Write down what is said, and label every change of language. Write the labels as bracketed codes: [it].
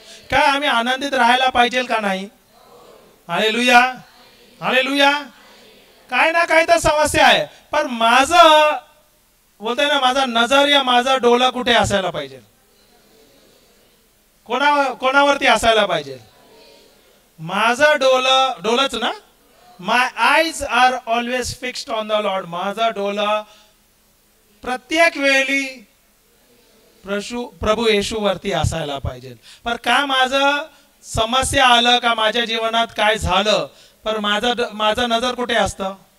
[mr] काय आम्ही आनंदित राहायला पाहिजे का नाही? हालेलुया. हालेलुया. काय ना काय तर समस्या आहे, पण माझं बोलतोय ना, माझा नजरिया, माझा डोला कुठे असायला पाहिजे? कोणावरती असायला पाहिजे? माझा डोलच ना. [en] My eyes are always fixed on the lord. [mr] माझा डोला प्रत्येक वेळी प्रभू येशूवरती असायला पाहिजे. पण काय माझं समस्या आलं का, माझ्या जीवनात काय झालं, पण माझा नजर कुठे असतं?